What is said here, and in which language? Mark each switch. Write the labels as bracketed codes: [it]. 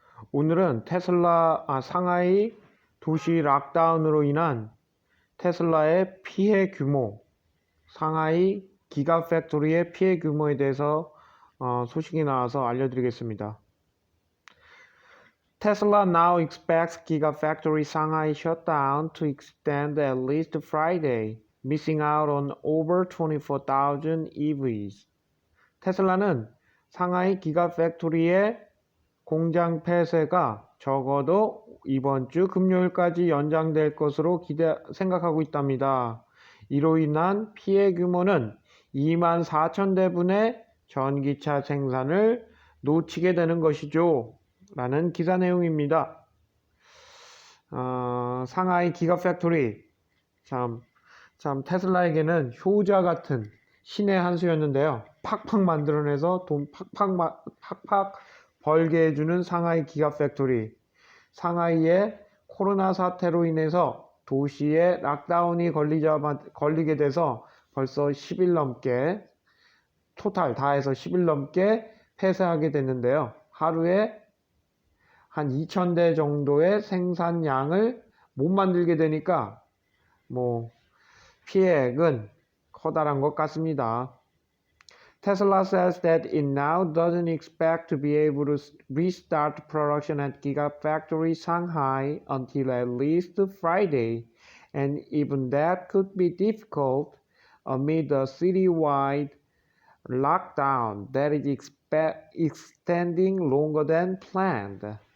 [ko] 오늘은 상하이 도시 락다운으로 인한 테슬라의 피해 규모, 상하이 기가 팩토리의 피해 규모에 대해서 소식이 나와서 알려드리겠습니다. [en] Tesla now expects Gigafactory Shanghai shutdown to extend at least Friday, missing out on over 24,000 EVs. [ko] 테슬라는 상하이 기가팩토리의 공장 폐쇄가 적어도 이번 주 금요일까지 연장될 것으로 생각하고 있답니다. 이로 인한 피해 규모는 24,000대분의 전기차 생산을 놓치게 되는 것이죠. 라는 기사 내용입니다. 상하이 기가팩토리 참 테슬라에게는 효자 같은 신의 한 수였는데요. 팍팍 만들어내서 돈 팍팍 벌게 해주는 상하이 기가팩토리. 상하이의 코로나 사태로 인해서 도시에 락다운이 걸리게 돼서 벌써 10일 넘게 토탈 다 해서 10일 넘게 폐쇄하게 됐는데요. 하루에 한 2,000대 정도의 생산량을 못 만들게 되니까 피해액은 커다란 것 같습니다. [en] Tesla says that it now doesn't expect to be able to restart production at Gigafactory Shanghai until at least Friday, and even that could be difficult amid a citywide lockdown that is extending longer than planned.